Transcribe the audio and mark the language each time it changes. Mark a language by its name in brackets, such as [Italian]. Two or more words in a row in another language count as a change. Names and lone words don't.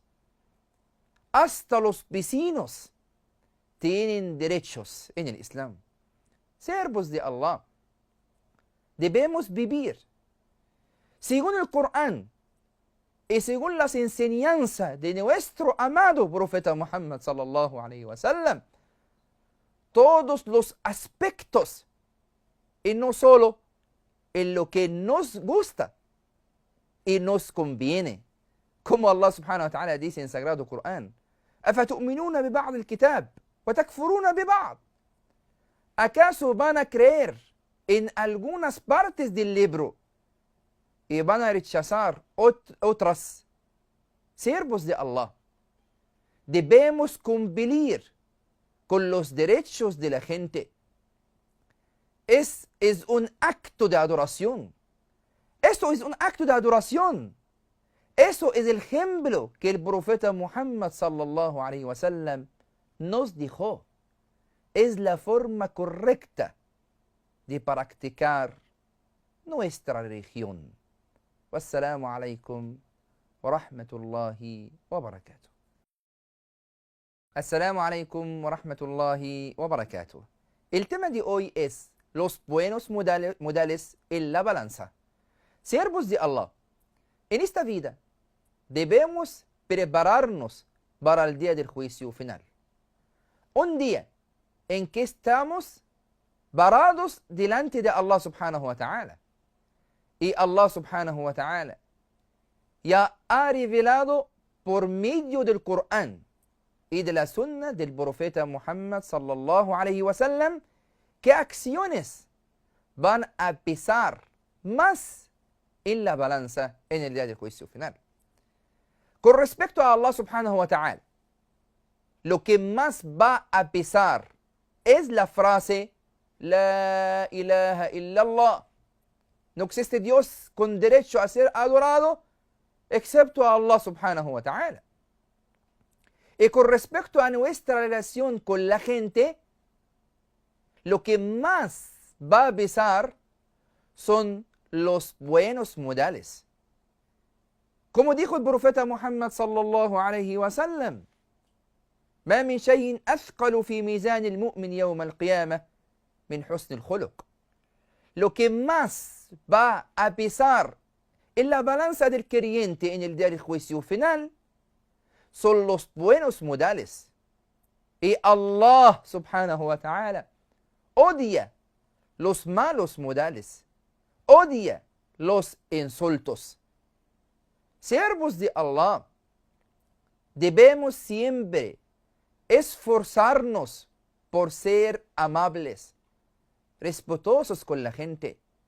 [Spanish] Hasta los vecinos tienen derechos en el Islam. Siervos de Allah, debemos vivir según el Corán y según las enseñanzas de nuestro amado profeta Muhammad [Arabic] صلى الله عليه وسلم, [Spanish] todos los aspectos y no solo en lo que nos gusta y nos conviene, como [Arabic] الله سبحانه وتعالى [Spanish] dice en el Sagrado Corán: [Arabic] أفتؤمنون ببعض الكتاب وتكفرون ببعض. [Spanish] ¿Acaso van a creer en algunas partes del libro y van a rechazar otras? Siervos de Allah, debemos cumplir con los derechos de la gente. Es un acto de adoración. Esto es un acto de adoración. Eso es el ejemplo que el profeta Muhammad [Arabic] صلى الله عليه وسلم [Spanish] nos dijo. Es la forma correcta de practicar nuestra religión. [Arabic] والسلام عليكم ورحمة الله وبركاته. السلام عليكم ورحمة الله وبركاته. [Spanish] El tema de hoy es los buenos modales en la balanza. Siervos de Allah, en esta vida debemos prepararnos para el día del juicio final. Un día en que estamos parados delante de [Arabic] الله سبحانه وتعالى. [Spanish] Y [Arabic] الله سبحانه وتعالى [Spanish] ya ha revelado por medio del Corán y de la sunna del profeta Muhammad [Arabic] صلى الله عليه وسلم [Spanish] qué acciones van a pesar más en la balanza en el día del juicio final. Con respecto a [Arabic] الله سبحانه وتعالى, [Spanish] lo que más va a pesar es la frase [Arabic] لا إله إلا الله. [Spanish] No existe Dios con derecho a ser adorado excepto a [Arabic] الله سبحانه وتعالى. [Spanish] Y con respecto a nuestra relación con la gente, lo que más va a pesar son los buenos modales. Como dijo el profeta Muhammad [Arabic] صلى الله عليه وسلم: ما من شيء أثقل في ميزان المؤمن يوم القيامة من حسن الخلق. [Spanish] Lo que más va a pesar en la balanza del creyente en el día del juicio final son los buenos modales. Y [Arabic] الله سبحانه وتعالى [Spanish] odia los malos modales, odia los insultos. Siervos de Allah, debemos siempre esforzarnos por ser amables, respetuosos con la gente.